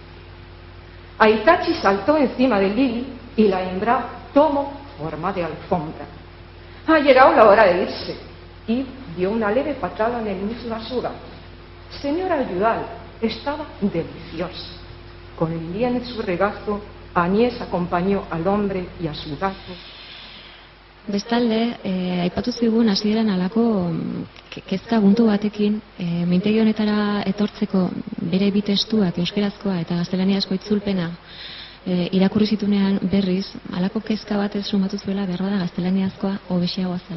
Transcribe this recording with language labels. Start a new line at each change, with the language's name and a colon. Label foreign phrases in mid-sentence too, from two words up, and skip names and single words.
Spanish: Aitachi saltó encima de Lili y la hembra tomó forma de alfombra. Ha llegado la hora de irse. Yves dio una leve patada en el muslo a su gato. Señora Ayudal, estaba deliciosa. Con Lili en su regazo, Agnès acompañó al hombre y a su gato.
Basque: Bestalde, aipatu zigun hasieran halako kezka puntu batekin, mintegi honetara etortzeko bere bi testuak, euskerazkoa eta gaztelaniazko itzulpena, irakurri zitunean berriz, halako kezka batez sumatu zuela berbada gaztelaniazkoa hobexeagoa zela.